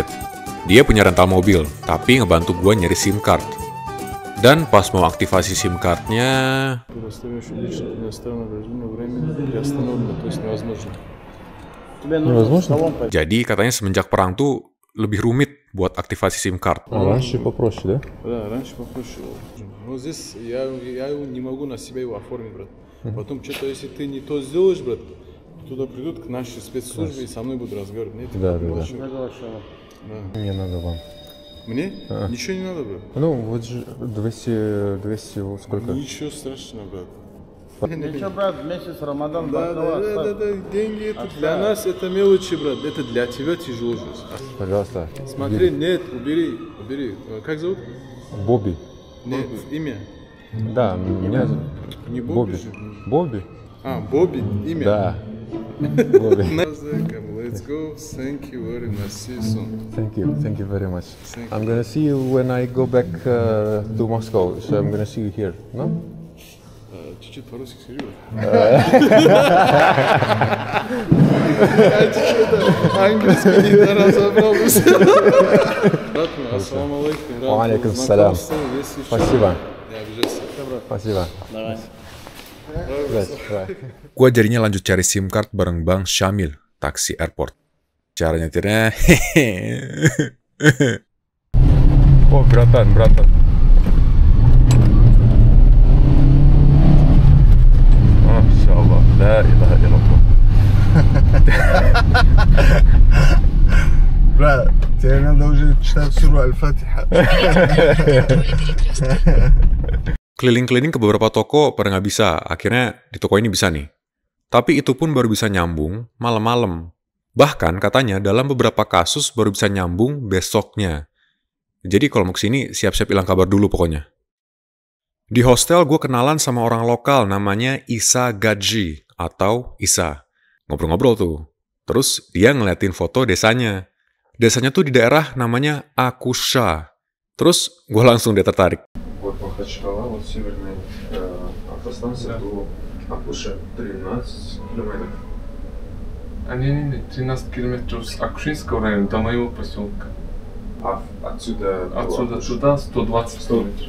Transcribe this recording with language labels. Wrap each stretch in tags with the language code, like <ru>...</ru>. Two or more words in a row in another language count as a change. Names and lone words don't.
<id>Dia punya rental mobil, tapi ngebantu gue nyari</id> <en>SIM card.</en> <id>Dan pas mau aktivasi</id> <en>SIM card-</en> <id>nya... Jadi katanya semenjak perang tuh lebih rumit buat aktivasi</id> <en>SIM card.</en> <ru>Раньше попроще, да? Да, раньше попроще было. Но здесь я не могу на себя его оформить, брат. Потом что-то, если ты не то сделаешь, брат, туда придут к нашей спецслужбе и со мной будут разговаривать. Мне это Да. Да. Мне надо вам. Мне? Ничего не надо, брат. Ну, вот же 200, вот сколько? Ничего страшного, брат. Ничего, брат, месяц Рамадан, Да, деньги это для нас это мелочи, брат. Это для тебя тяжело здесь. Пожалуйста. Смотри, нет, убери. Как зовут? Бобби. Нет, имя. Да, меня зовут Не Бобби. Бобби же? Бобби? А, Бобби, имя? Да. Бобби.</ru> <en>Let's go. Thank you very much. See you soon. Thank you very much. Thank I'm gonna see you when I go back to Moscow, so I'm gonna see you here, no?</en> <ru>Чуть-чуть по-русски скажи. Английский не разобрался. Брат мой,</ru> <ar>السلام عليكم. وعليكم السلام.</ar> <ru>Спасибо. Не обижайся. Спасибо. Давай.</ru> <id>Gua jadinya lanjut cari</id> <en>SIM card</en> <id>bareng Bang Syamil, taksi airport. Cara nyetirnya</id> <ru>О, братан. Машаллах,</ru> <ar>لا إله إلا الله.</ar> <ru>Брат, тебе надо уже читать суру Аль-Фатиха.</ru> <id>keliling-keliling ke beberapa toko pada nggak bisa. Akhirnya di toko ini bisa nih. Tapi itu pun baru bisa nyambung malam-malam. Bahkan katanya dalam beberapa kasus baru bisa nyambung besoknya. Jadi kalau mau kesini siap-siap hilang kabar dulu pokoknya. Di hostel gue kenalan sama orang lokal namanya Isa Gadji atau Isa. Ngobrol-ngobrol tuh. Terus dia ngeliatin foto desanya. Desanya tuh di daerah namanya Akusha. Terus gue langsung dia tertarik.</id> <ru>Вот Махачкала, вот северная автостанция до Акуша 13 километров. Не, 13 километров с Акушинского района до моего поселка. А отсюда Туда 120 километров.</ru>